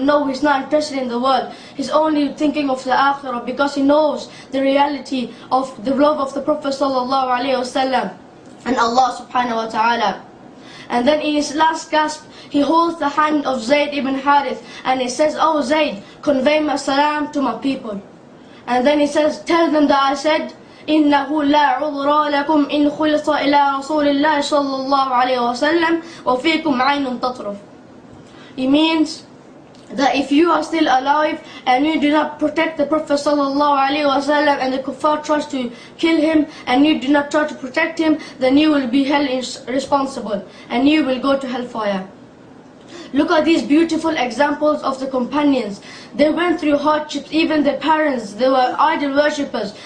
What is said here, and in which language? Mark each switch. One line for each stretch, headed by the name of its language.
English: But no, he's not interested in the world. He's only thinking of the akhirah because he knows the reality of the love of the Prophet sallallahu alaihi wasallam and Allah subhanahu wa ta'ala. And then in his last gasp, he holds the hand of Zayd ibn Harith and he says, oh Zayd, convey my salam to my people. And then he says, tell them that I said,
Arabic: إنه لا عذر لكم إن خلص إلى رسول الله صلى الله عليه وسلم وفيكم عين تطرف.
English: It means that if you are still alive and you do not protect the Prophet sallallahu alaihi wasallam and the kuffar tries to kill him and you do not try to protect him, then you will be held responsible and you will go to hellfire. Look at these beautiful examples of the companions. They went through hardships, even their parents, they were idol worshippers.